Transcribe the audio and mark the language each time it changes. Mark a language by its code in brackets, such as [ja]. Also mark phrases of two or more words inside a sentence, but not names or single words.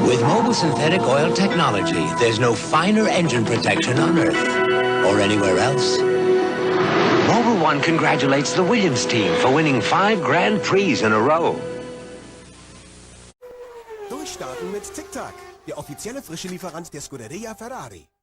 [en] With Mobil synthetic oil technology, there's no finer engine protection on Earth, or anywhere else. Mobil 1 congratulates the Williams team for winning 5 Grand Prix in a row. [de] Durchstarten mit THRU, der offizielle frische Lieferant der Scuderia Ferrari.